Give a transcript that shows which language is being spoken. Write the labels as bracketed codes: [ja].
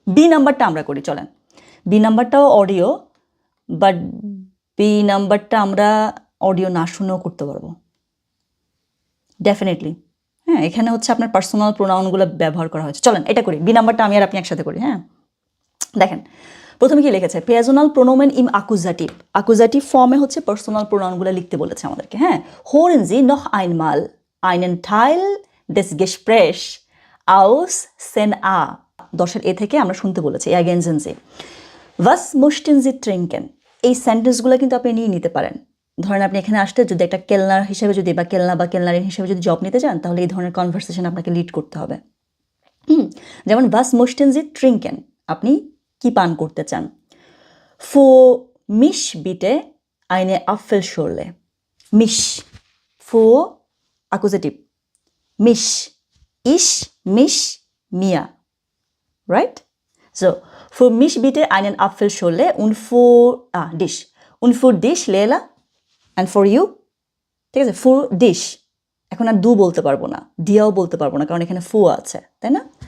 [bn] B নাম্বারটা আমরা করি, চলেন। বি নাম্বারটাও অডিও, বাট বি নাম্বারটা আমরা অডিও না শুনেও করতে পারবো, ডেফিনেটলি। হ্যাঁ, এখানে হচ্ছে আপনার পার্সোনাল প্রোনাউনগুলো ব্যবহার করা হয়েছে। চলেন এটা করি, বি নাম্বারটা আমি আর আপনি একসাথে করি। হ্যাঁ, দেখেন প্রথমে কি লিখেছে, পেয়াজোনাল প্রোনোমেন ইম আকুজাটিভ। আকুজাটিভ ফর্মে হচ্ছে পার্সোনাল প্রোনাউনগুলো লিখতে বলেছে আমাদেরকে। [de] হ্যাঁ, হোরেন জি নখ আইনমাল einen Teil des Gesprächs aus sen a, [bn] 10-এর এ থেকে আমরা শুনতে বলেছি [de] ergänzen Sie was möchten Sie trinken। [bn] এই সেন্টেন্সগুলো কিন্তু আপনি নিয়ে নিতে পারেন। ধরেন আপনি এখানে আসতে যদি একটা কেলনার হিসেবে যদি বা কেলনা বা কেলনারিন হিসেবে যদি জব নিতে চান, তাহলে এই ধরনের কনভারসেশন আপনাকে লিড করতে হবে। যেমন [de] was möchten Sie trinken, [bn] আপনি কি পান করতে চান। [de] Für mich bitte eine Apfelschorle। mich, für Akkusativ, mich, ich, mich, mir, right? So, für mich bitte einen Apfelschorle und für dich. Und für dich, Leila, [en] and for you, [bn] ঠিক আছে, [de] for dich। [bn] এখন আর দু বলতে পারবো না, দিয়াও বলতে পারবো না, কারণ এখানে ফু আছে, তাই না?